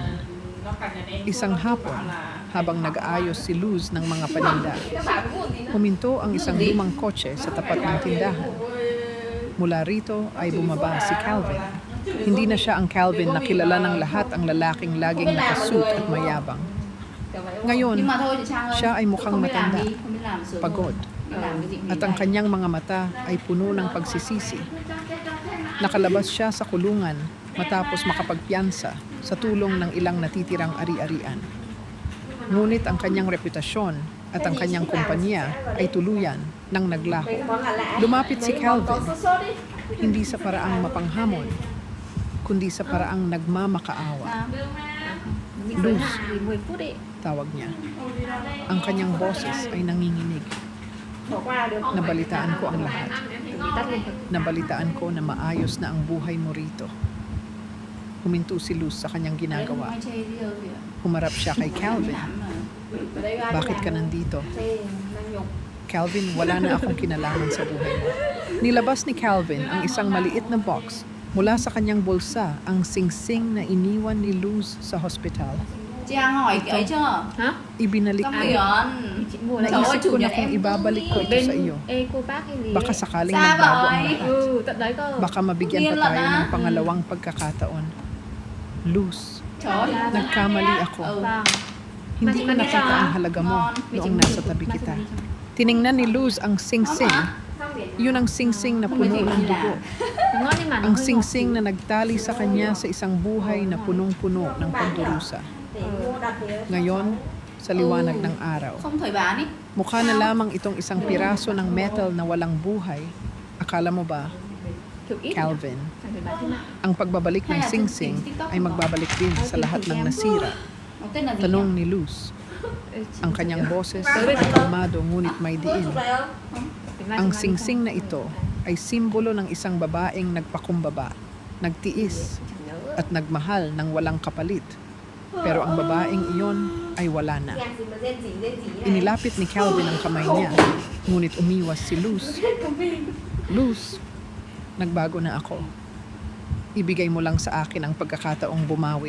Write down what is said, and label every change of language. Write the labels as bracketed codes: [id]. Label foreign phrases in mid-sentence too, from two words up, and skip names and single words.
[tl] Isang hapon, habang nag-aayos si Luz ng mga paninda, huminto ang isang lumang kotse sa tapat ng tindahan. Mula rito ay bumaba si Calvin. Hindi na siya ang Calvin na kilala ng lahat ang lalaking laging nakasuit at mayabang. Ngayon, [vi] Nhưng mà thôi chị Trang ơi, [tl] siya ay mukhang [vi] không biết làm [tl] matanda, [vi] đi, không biết làm sửa [tl] pagod, [vi] đi làm cái gì nghỉ [tl] at ang [vi] này. [tl] kanyang mga mata ay puno ng pagsisisi. Nakalabas siya sa kulungan matapos makapagpiyansa sa tulong ng ilang natitirang ari-arian. Ngunit ang kanyang reputasyon at ang kanyang kumpanya ay tuluyan ng naglaho. Lumapit si Calvin, hindi sa paraang mapanghamon, kundi sa paraang nagmamakaawa. Luz, tawag niya. Ang kanyang boses ay nanginginig. Nabalitaan ko ang lahat. Nabalitaan ko na maayos na ang buhay mo rito. Huminto si Luz sa kanyang ginagawa. [vi] Mai chê đi đâu kìa. [tl] Humarap siya kay Calvin. Bakit ka nandito? Calvin, wala na akong kinalaman sa buhay mo. Nilabas ni Calvin ang isang maliit na box. Mula sa kanyang bulsa ang singsing na iniwan ni Luz sa hospital. [vi] Trang hỏi ấy chưa? Hả? [tl] Ibinalik [vi] Tâm [tl] ko. [vi] Huyền. Chị mua này. [tl] Naisip ko na [vi] Chủ nhật [tl] kung [vi] em [tl] ibabalik ko ito sa iyo. [vi] Ê cô bác hay gì [tl] Baka [vi] ấy. [tl] sakaling Sa magbago ang bahay. lahat. [vi] Ừ, tận đấy cơ. [tl] Baka mabigyan pa Ngayon tayo lang, ng ah. pangalawang pagkakataon. Luz, [vi] Trời ơi. [tl] nagkamali ako. [vi] Ừ. Vâng. [tl] Hindi ko nakita ang halaga mo noong nasa tabi kita. Tiningnan ni Luz ang singsing. Yun ang singsing na puno ng dugo. [vi] Ngon nhưng mà nó [tl] Ang [vi] hơi ngọt. [tl] singsing na nagtali sa kanya sa isang buhay na punong-puno ng pagdurusa. Ngayon, sa liwanag ng araw, [vi] Không thời bán ý. [tl] mukha na lamang itong isang piraso ng metal na walang buhay. Akala mo ba, [vi] Thực ít. [tl] Calvin, [vi] Phải bán thế nào? [tl] ang pagbabalik ng singsing ay magbabalik din sa lahat ng nasira? [vi] Nó tên là gì [tl] Tanong [vi] nhỉ? [tl] ni Luz. [vi] Ê, chị- [tl] Ang kanyang boses ay kalmado ngunit may diin. [vi] Thì mai [tl] Ang [vi] chị mang đi [tl] singsing na ito ay simbolo ng isang babaeng nagpakumbaba, nagtiis, [vi] không? Chẳng nhớ. [tl] at nagmahal ng walang kapalit. Pero ang babaeng iyon ay wala na. Inilapit ni Calvin ang kamay niya, ngunit umiwas si Luz. Luz, nagbago na ako. Ibigay mo lang sa akin ang pagkakataong bumawi.